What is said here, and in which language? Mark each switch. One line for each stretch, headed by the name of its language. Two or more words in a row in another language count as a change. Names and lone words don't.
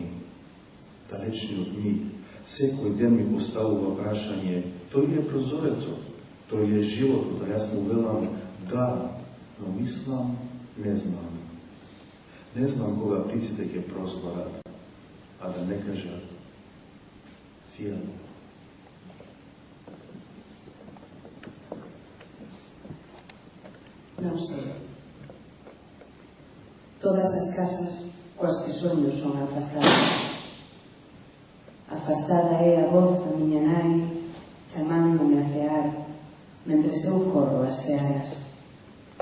Macedonian: Далечниот миг секој ден ми поставува прашање: тој ли е прозорецот, тој ли е животот, а јас му велам да, но мислам, не знам. Не знам кога птиците ќе прозборат, а да не кажат цијело.
Galician: Non sei. Todas as casas coas que soño son afastadas. Afastada é a voz da miña nai chamándome a cear mentres eu corro as searas.